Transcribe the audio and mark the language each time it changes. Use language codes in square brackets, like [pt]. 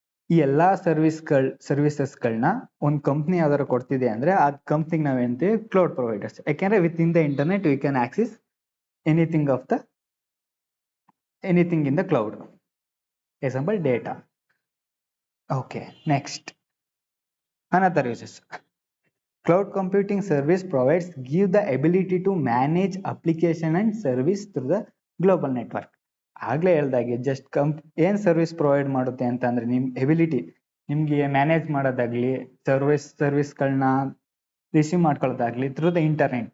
[kn] ಈ ಎಲ್ಲಾ ಸರ್ವಿಸಸ್ಗಳನ್ನ ಒಂದು ಕಂಪ್ನಿ ಯಾವ್ದಾರು ಕೊಡ್ತಿದೆ ಅಂದ್ರೆ ಆ ಕಂಪ್ನಿಗೆ ನಾವೇಂತೀವಿ ಕ್ಲೌಡ್ ಪ್ರೊವೈಡರ್ಸ್. ಯಾಕೆಂದ್ರೆ [en] Within the internet we can access anything in the cloud. Example data. Okay, next another uses. Cloud computing service provides give the ability to manage application and service through the global network. [kn] ಆಗ್ಲೇ ಹೇಳ್ದಾಗೆ just ಏನ್ service provide ಮಾಡುತ್ತೆ ಅಂತ ಅಂದ್ರೆ ನಿಮ್ ability, ನಿಮ್ಗೆ manage ಮಾಡೋದಾಗ್ಲಿ, ಸರ್ವಿಸ್ಗಳನ್ನ receive ಮಾಡ್ಕೊಳ್ಳೋದಾಗ್ಲಿ [en] Through the internet.